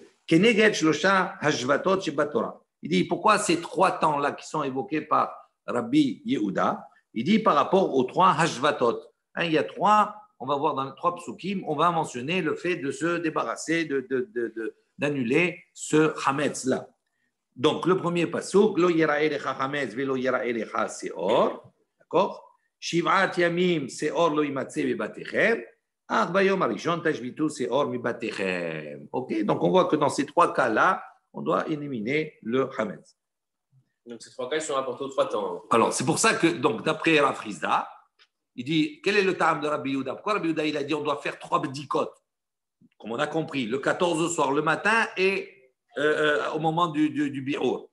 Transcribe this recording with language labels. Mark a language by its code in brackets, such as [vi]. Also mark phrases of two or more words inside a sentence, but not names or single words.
[fr] Il dit pourquoi ces 3 temps-là qui sont évoqués par Rabbi Yehuda, il dit par rapport aux 3 hashvatot. Il y a 3, on va voir dans les 3 psukim, on va mentionner le fait de se débarrasser, d'annuler ce hametz-là. Donc le premier pasuk, [he] לא יראה לך חמץ ולא יראה לך שאור, [fr] d'accord? [he] שבעת ימים שאור לא ימצא בבתיכם. [fr] Ok, donc on voit que dans ces 3 cas-là, on doit éliminer le hametz. Donc ces 3 cas sont rapportés aux 3 temps. Alors c'est pour ça que, donc, d'après Rav Chizda, il dit quel est le terme de Rabbi Yehuda? Pourquoi Rabbi Yehuda il a dit on doit faire 3 bdikot? Comme on a compris, le 14 au soir, le matin et au moment du bi'ur.